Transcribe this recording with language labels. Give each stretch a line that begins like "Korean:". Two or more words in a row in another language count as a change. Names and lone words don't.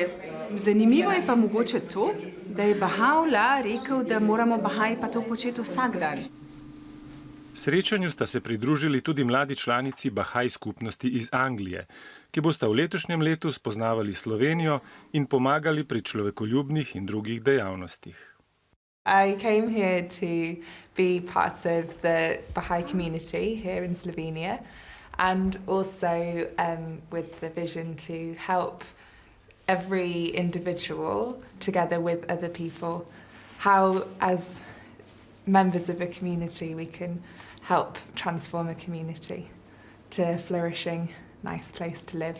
Slovenian: Zanimivo je pa mogoče to, da je Baha'u'llah rekel, da moramo Bahaji pa to početi vsak dan. Srečanju sta se pridružili tudi mladi članici Bahaj skupnosti iz Anglije, ki bosta v letošnjem letu spoznavali Slovenijo in pomagali pri človekoljubnih in drugih dejavnostih.
English: I came here to be part of the Baha'i community here in Slovenia and also with the vision to help every individual together with other people, how as members of a community we can help transform a community to a flourishing, nice place to live.